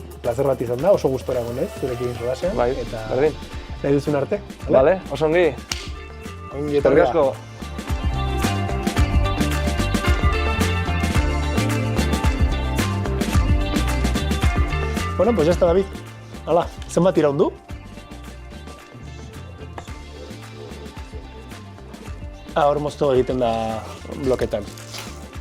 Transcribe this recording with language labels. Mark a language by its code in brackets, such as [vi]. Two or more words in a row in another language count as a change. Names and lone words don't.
[eu] Plazer bat izan da, oso gustora gonez, zurekin solasean. Bai, eta berdin. Nahi duzun arte. Vale, oso ongi. Ongi Eskerrik asko. Bueno, [es] pues ya está, David. [eu] Hala, zenbat iraun du? Hor moztu egiten da bloketan.